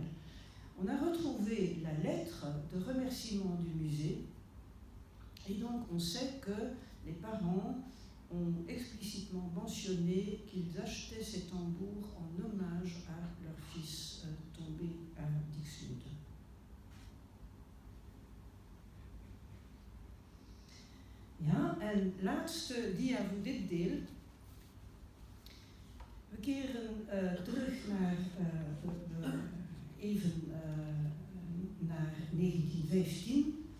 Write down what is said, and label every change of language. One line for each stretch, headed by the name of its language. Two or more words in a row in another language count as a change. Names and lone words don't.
French: On a retrouvé la lettre de remerciement du musée, et donc on sait que les parents ont explicitement mentionné qu'ils achetaient ces tambours en hommage à leur fils tombé à Dixmude.
Dutch: Ja, en laatste dia voor dit deel. We keren terug naar naar 1915.